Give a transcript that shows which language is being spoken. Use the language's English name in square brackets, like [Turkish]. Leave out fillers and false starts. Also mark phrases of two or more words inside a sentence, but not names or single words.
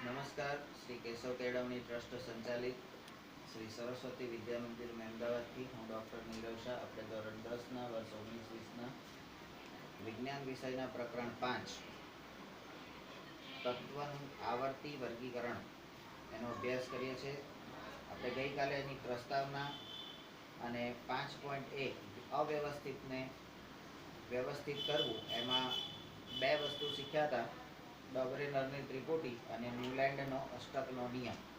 [Gujarati] નમસ્કાર। શ્રી કેશવ કેળવણી ટ્રસ્ટ સંચાલિત શ્રી સરસ્વતી વિદ્યા મંદિર અમદાવાદથી હું ડૉક્ટર નીરવ શાહ આપણે ધોરણ 10ના વર્ષ 19-20ના વિજ્ઞાન વિષયના પ્રકરણ 5 તત્વનું આવર્તી વર્ગીકરણ એનો અભ્યાસ કરીએ છીએ। આપણે ગઈકાલે એની પ્રસ્તાવના અને 5.1 અવ્યવસ્થિતને વ્યવસ્થિત કરવું એમાં બે વસ્તુ શીખ્યા હતા, ડોબરેનરની ત્રિપુટી અને ન્યુલેન્ડનો અષ્ટકનો નિયમ।